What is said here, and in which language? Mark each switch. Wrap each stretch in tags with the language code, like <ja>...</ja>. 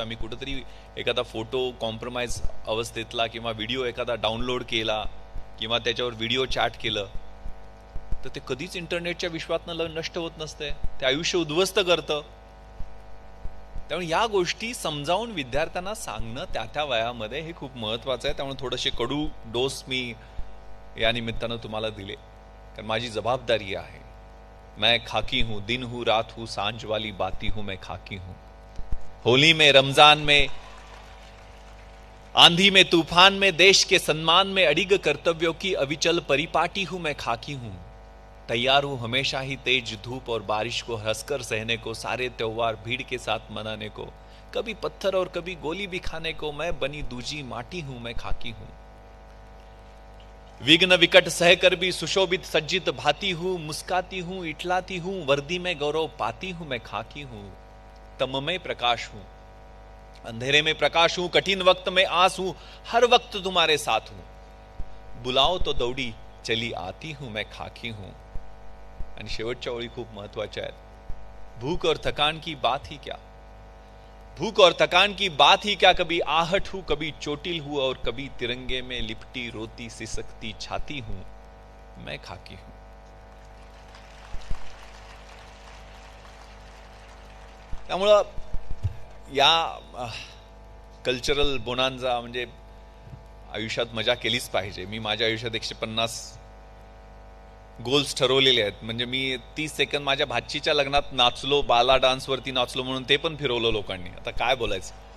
<mr>आम्ही कुठेतरी एखादा फोटो कॉम्प्रोमाइज अवस्थेतला किंवा व्हिडिओ एखादा डाउनलोड केला किंवा त्याच्यावर व्हिडिओ चॅट केलं तर ते कधीच इंटरनेटच्या विश्वातनं नष्ट होत नसते. ते आयुष्य उद्ध्वस्त करतं. त्यामुळे या गोष्टी समजावून विद्यार्थ्यांना सांगणं त्या त्या वयामध्ये हे खूप महत्वाचं आहे. त्यामुळे थोडेसे कडू डोस मी या निमित्तानं तुम्हाला दिले, कारण माझी जबाबदारी आहे.</mr> <hi>मैं खाकी हूं, दिन हूं, रात हूं, सांझ वाली बाती हूं, मैं खाकी हूं. होली में, रमजान में, आंधी में, तूफान में, देश के सम्मान में अडिग कर्तव्यों की अविचल परिपाटी हूं, मैं खाकी हूं. तैयार हूं हमेशा ही तेज धूप और बारिश को हंसकर सहने को, सारे त्योहार भीड़ के साथ मनाने को, कभी पत्थर और कभी गोली भी खाने को. मैं बनी दूजी माटी हूं, मैं खाकी हूं. विघ्न विकट सहकर भी सुशोभित सज्जित भाती हूं, मुस्काती हूं, इठलाती हूं, वर्दी में गौरव पाती हूं, मैं खाकी हूं. तम में प्रकाश हूं, अंधेरे में प्रकाश हूं, कठिन वक्त में आस हूं, हर वक्त तुम्हारे साथ हूं. बुलाओ तो दौडी चली आती हूं, मैं खाकी हूं.</hi> <mr>आणि शेवटच्या ओळी खूप महत्वाच्या आहेत.</mr> <hi>भूख और थकान की बात ही क्या, भूख और थकान की बात ही क्या, कभी आहट हूं, कभी चोटिल हूं, और कभी तिरंगे में लिपटी रोती सिसकती छाती हूं, मैं खाकी हूं.</hi> <mr>त्यामुळं या कल्चरल बोनांजा म्हणजे आयुष्यात मजा केलीच पाहिजे. मी माझ्या आयुष्यात 150 गोल्स ठरवलेले आहेत. म्हणजे मी 30 सेकंद माझ्या भाचीच्या लग्नात नाचलो, बाला डान्सवरती नाचलो म्हणून ते पण फिरवलं लोकांनी. आता काय बोलायचं.</mr>